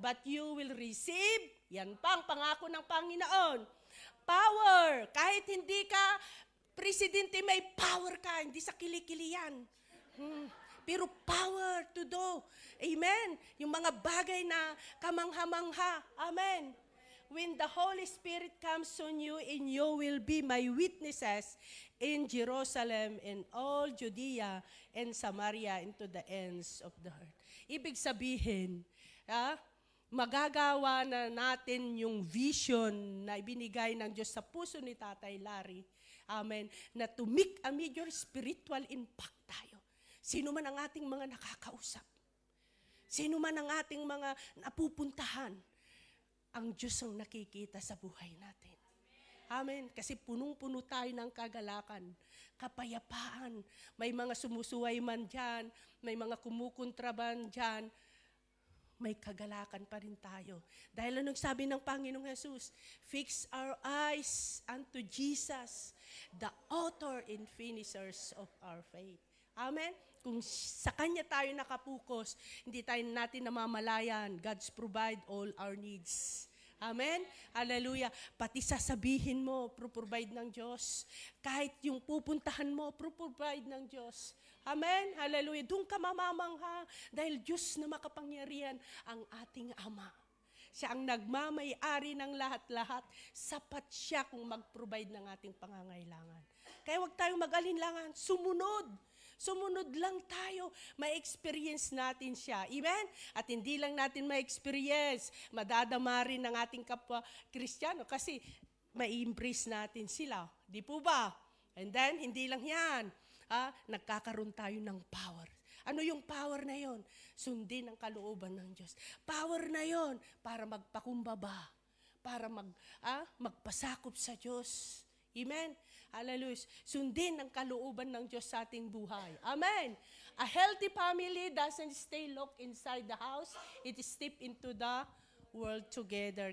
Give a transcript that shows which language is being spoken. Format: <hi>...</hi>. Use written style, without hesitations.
<en>But you will receive,</en> <tl>yan pang pangako ng Panginoon,</tl> <en>power.</en> <tl>Kahit hindi ka presidente, may power ka. Hindi sa kilikili yan. Pero</tl> <en>power to do.</en> <tl>Amen. Yung mga bagay na kamangha-mangha. Amen.</tl> <en>When the Holy Spirit comes on you, and you will be my witnesses in Jerusalem and all Judea and Samaria and to the ends of the earth.</en> <tl>Ibig sabihin, magagawa na natin yung vision na ibinigay ng Diyos sa puso ni Tatay Larry. Amen.</tl> <en>Na to make a major spiritual impact tayo.</en> <tl>Sino man ang ating mga nakakausap. Sino man ang ating mga napupuntahan. Ang Diyos ang nakikita sa buhay natin. Amen. Kasi punong-puno tayo ng kagalakan, kapayapaan. May mga sumusuway man dyan, may mga kumukontraban dyan, may kagalakan pa rin tayo. Dahil anong sabi ng Panginoong Jesus?</tl> <en>Fix our eyes unto Jesus, the author and finishers of our faith. Amen?</en> <tl>Kung sa Kanya tayo nakapukos, hindi tayo natin namamalayan.</tl> <en>God's provide all our needs.</en> <tl>Amen? Hallelujah. Pati sasabihin mo, provide ng Diyos. Kahit yung pupuntahan mo, provide ng Diyos. Amen? Hallelujah. Doon ka mamamangha dahil Diyos na makapangyarihan ang ating Ama. Siya ang nagmamay-ari ng lahat-lahat. Sapat siya kung mag-provide ng ating pangangailangan. Kaya huwag tayong mag-alinlangan. Sumunod. Sumunod lang tayo, ma-experience natin siya. Amen? At hindi lang natin ma-experience, madadama rin ng ating kapwa Kristiyano kasi ma-embrace natin sila. Di po ba? And then, hindi lang yan. Nagkakaroon tayo ng power. Ano yung power na yon? Sundin ang kalooban ng Diyos. Power na yon para magpakumbaba, para magpasakop sa Diyos. Amen? Hallelujah. Sundin ang kalooban ng Diyos sa ating buhay. Amen.</tl> <en>A healthy family doesn't stay locked inside the house. It step into the world together.</en>